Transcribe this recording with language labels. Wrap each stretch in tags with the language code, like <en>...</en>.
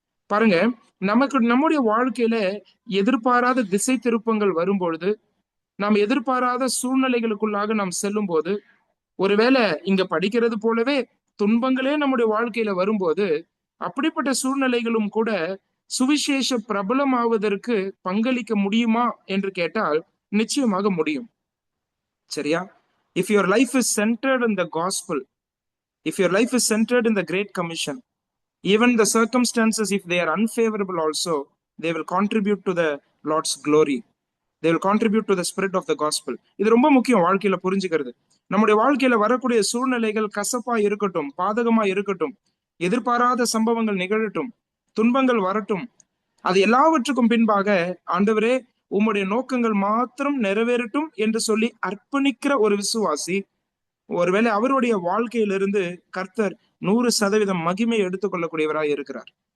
<ta>பாருங்க, நம்முடைய வாழ்க்கையில எதிர்பாராத திசை திருப்பங்கள் வரும்பொழுது, நாம் எதிர்பாராத சூழ்நிலைகளுக்குள்ளாக நாம் செல்லும் போது, ஒருவேளை இங்க படிக்கிறது போலவே துன்பங்களே நம்முடைய வாழ்க்கையில வரும்போது, அப்படிப்பட்ட சூழ்நிலைகளும் கூட சுவிசேஷ பிரபலமாவதற்கு பங்களிக்க முடியுமா என்று கேட்டால் நிச்சயமாக முடியும். சரியா?</ta> <en>If your life is centered in the gospel, if your life is centered in the great commission, even the circumstances, if they are unfavorable also, they will contribute to the Lord's glory. They will contribute to the spread of the gospel.</en> <ta>இது ரொம்ப முக்கியம் வாழ்க்கையில புரிஞ்சுக்கிறது. நம்முடைய வாழ்க்கையில வரக்கூடிய சூழ்நிலைகள் கசப்பா இருக்கட்டும், பாதகமா இருக்கட்டும், எதிர்பாராத சம்பவங்கள் நிகழட்டும், துன்பங்கள் வரட்டும், அது எல்லாவற்றுக்கும் பின்பாக ஆண்டவரே உம்முடைய நோக்கங்கள் மாத்திரம் நிறைவேறட்டும் என்று சொல்லி அர்ப்பணிக்கிற ஒரு விசுவாசி, ஒருவேளை அவருடைய வாழ்க்கையிலிருந்து கர்த்தர் 100% மகிமை எடுத்துக்கொள்ளக்கூடியவராய் இருக்கிறார்.</ta>